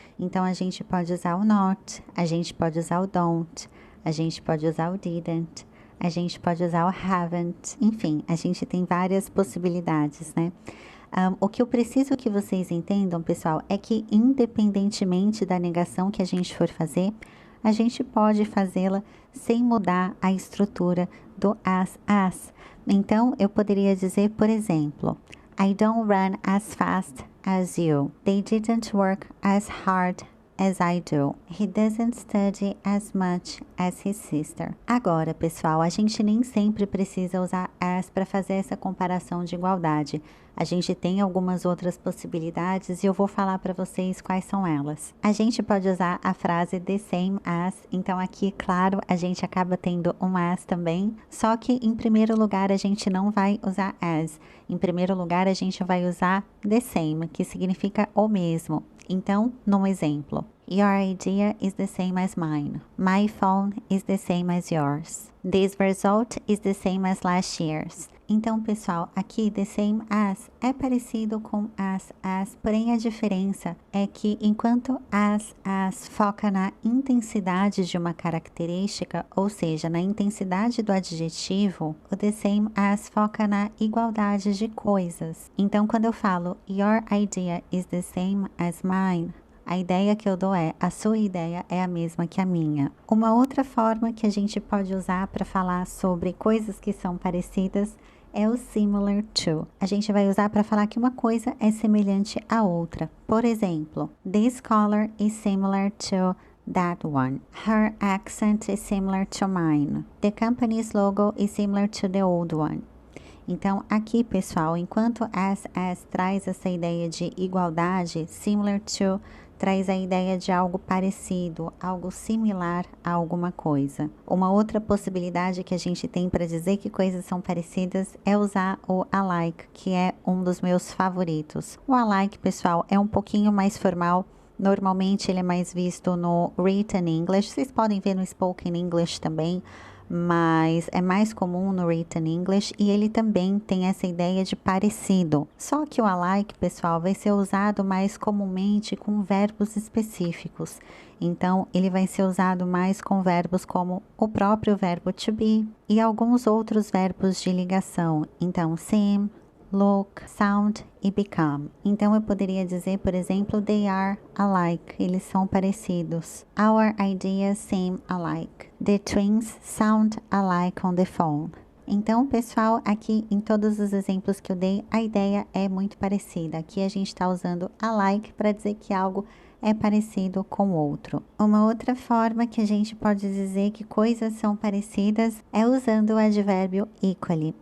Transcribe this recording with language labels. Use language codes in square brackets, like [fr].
[pt] Então, a gente pode usar o not, a gente pode usar o don't, a gente pode usar o didn't, a gente pode usar o haven't. Enfim, a gente tem várias possibilidades, né? O que eu preciso que vocês entendam, pessoal, é que independentemente da negação que a gente for fazer, a gente pode fazê-la sem mudar a estrutura do as. Então, eu poderia dizer, por exemplo, [en] I don't run as fast as you. They didn't work as hard as I do. He doesn't study as much as his sister. [pt] Agora, pessoal, a gente nem sempre precisa usar as para fazer essa comparação de igualdade. A gente tem algumas outras possibilidades e eu vou falar para vocês quais são elas. A gente pode usar a frase [en] the same as, [pt] então aqui, claro, a gente acaba tendo um as também, só que em primeiro lugar a gente não vai usar as. Em primeiro lugar a gente vai usar the same, que significa o mesmo. Então, num exemplo, [en] your idea is the same as mine. My phone is the same as yours. This result is the same as last year's. [pt] Então, pessoal, aqui [en] the same as [pt] é parecido com as, porém a diferença é que enquanto as foca na intensidade de uma característica, ou seja, na intensidade do adjetivo, o the same as foca na igualdade de coisas. Então, quando eu falo [en] your idea is the same as mine, [pt] a ideia que eu dou é, a sua ideia é a mesma que a minha. Uma outra forma que a gente pode usar para falar sobre coisas que são parecidas é o similar to. A gente vai usar para falar que uma coisa é semelhante à outra. Por exemplo, [en] this color is similar to that one. Her accent is similar to mine. The company's logo is similar to the old one. [pt] Então, aqui, pessoal, enquanto as traz essa ideia de igualdade, similar to traz a ideia de algo parecido, algo similar a alguma coisa. Uma outra possibilidade que a gente tem para dizer que coisas são parecidas é usar o alike, que é um dos meus favoritos. O alike, pessoal, é um pouquinho mais formal. Normalmente ele é mais visto no written English. Vocês podem ver no spoken English também, mas é mais comum no written English e ele também tem essa ideia de parecido. Só que o alike, pessoal, vai ser usado mais comumente com verbos específicos. Então, ele vai ser usado mais com verbos como o próprio verbo to be e alguns outros verbos de ligação. Então, seem, look, sound e become. Então eu poderia dizer, por exemplo, [en] they are alike. [pt] Eles são parecidos. [en] Our ideas seem alike. The twins sound alike on the phone. [pt] Então, pessoal, aqui em todos os exemplos que eu dei, a ideia é muito parecida. Aqui a gente está usando alike para dizer que algo é parecido com o outro. Uma outra forma que a gente pode dizer que coisas são parecidas é usando o advérbio equally.